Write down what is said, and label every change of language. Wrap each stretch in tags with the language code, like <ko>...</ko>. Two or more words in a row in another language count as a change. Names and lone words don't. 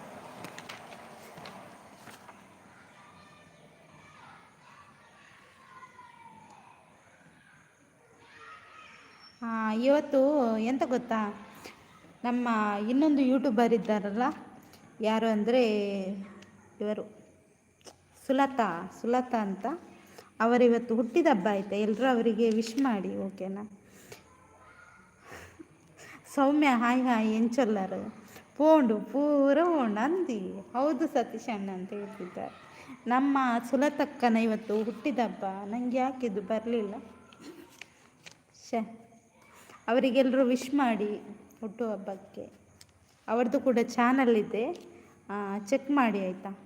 <kn>ಇವತ್ತು ಎಂತ ಗೊತ್ತಾ, ನಮ್ಮ ಇನ್ನೊಂದು ಯೂಟ್ಯೂಬರ್ ಇದ್ದಾರಲ್ಲ, ಯಾರು ಅಂದರೆ ಇವರು ಸುಲತಾ ಅಂತ. ಅವರಿವತ್ತು ಹುಟ್ಟಿದ ಹಬ್ಬ ಆಯಿತಾ, ಎಲ್ಲರೂ ಅವರಿಗೆ ವಿಶ್ ಮಾಡಿ ಓಕೆನಾ?</kn> <tcy>ಸೌಮ್ಯ ಹಾಯ್ ಹಾಯ್ ಎಂಚೊಲ್ಲರು ಪೋಂಡು ಪೂರ ಪೋಂಡು ಅಂದಿ.</tcy> <kn>ಹೌದು ಸತೀಶ್ ಅಣ್ಣ ಅಂತ ಹೇಳ್ತಿದ್ದಾರೆ. ನಮ್ಮ ಸುಲತಕ್ಕನ ಇವತ್ತು ಹುಟ್ಟಿದ ಹಬ್ಬ. ನನಗೆ ಯಾಕಿದು ಬರಲಿಲ್ಲ. ಅವರಿಗೆಲ್ಲರೂ ವಿಶ್ ಮಾಡಿ ಹುಟ್ಟುಹಬ್ಬಕ್ಕೆ. ಅವ್ರದ್ದು ಕೂಡ ಚಾನಲ್ ಇದೆ, ಚೆಕ್ ಮಾಡಿ ಆಯಿತಾ?</kn>